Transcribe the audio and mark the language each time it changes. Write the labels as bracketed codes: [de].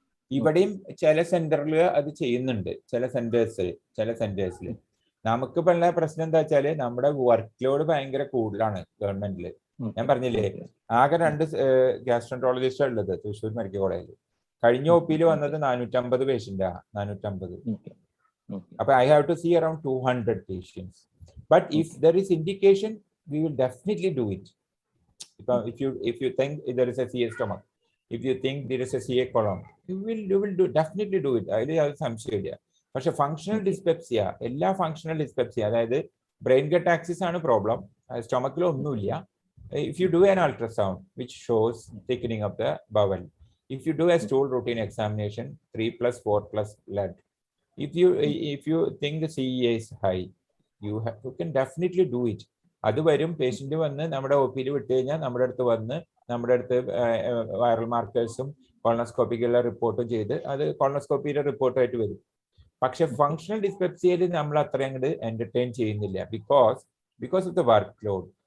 [ml] ഇവിടെയും ചില സെന്ററിൽ അത് ചെയ്യുന്നുണ്ട്, ചില സെന്റേഴ്സിൽ. നമുക്കിപ്പോൾ ഉള്ള പ്രശ്നം എന്താ വെച്ചാൽ നമ്മുടെ വർക്ക് ലോഡ് ഭയങ്കര കൂടുതലാണ് ഗവൺമെന്റിൽ. ഞാൻ പറഞ്ഞില്ലേ, ആകെ 2 ഗ്യാസ്ട്രോൻട്രോളജിസ്റ്റാണ് ഉള്ളത് തൃശ്ശൂർ മെഡിക്കൽ കോളേജിൽ. കഴിഞ്ഞ ഒപിയിൽ വന്നത് 450 പേഷ്യന്റാ, 450. [en] അപ്പൊ I have to see around 200 patients. But if there is indication, we will definitely do it. If you think there is a CA stomach, if you think there is a CA colon, you will definitely do it. [ml] അതിൽ സംശയമില്ല. പക്ഷെ functional dyspepsia, എല്ലാ functional dyspepsia, അതായത് brain gut axis ആണ് problem, സ്റ്റൊമക്കിൽ ഒന്നുമില്ല. [en] If you do an ultrasound which shows thickening of the bowel, if you do a stool routine examination 3+, 4+ blood, if you think the CEA is high, you can definitely do it. [ml] അത് വരും. Patient വന്ന് നമ്മുടെ ഒപിയിൽ വിട്ട് കഴിഞ്ഞാൽ നമ്മുടെ അടുത്ത് viral മാർക്കേഴ്സും കോളനോസ്കോപ്പിക്കുള്ള റിപ്പോർട്ടും ചെയ്ത് അത് കോളനോസ്കോപ്പിയുടെ റിപ്പോർട്ടായിട്ട് വരും. പക്ഷെ ഫങ്ഷണൽ ഡിസ്പെപ്സിയയിൽ നമ്മൾ അത്രയും അങ്ങോട്ട് എന്റർടൈൻ ചെയ്യുന്നില്ല, [en] Because of the workload.